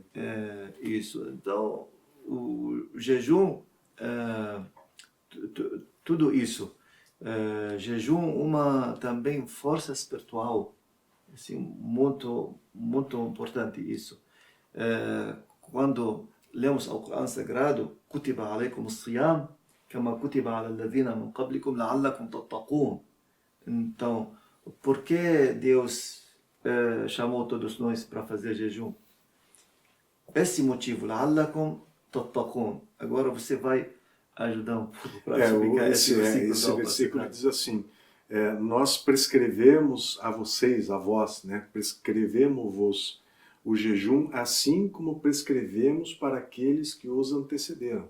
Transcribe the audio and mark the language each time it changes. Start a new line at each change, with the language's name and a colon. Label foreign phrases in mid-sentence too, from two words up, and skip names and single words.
Portuguese: Isso. Então o jejum, tudo isso. Jejum também força espiritual, assim, muito importante isso. Quando lemos o Corão Sagrado,
Arabic: كتب عليكم الصيام كما كتب على الذين من قبلكم لعلكم تتقون.
Portuguese: Então, por que Deus chamou todos nós para fazer jejum? Esse motivo,
Arabic: لعلكم تتقون.
Portuguese: Agora você vai ajudar um pouco para explicar esse versículo. Esse versículo diz assim, nós prescrevemos a vocês, a vós, né? Prescrevemos-vos o jejum, assim como prescrevemos para aqueles que os antecederam.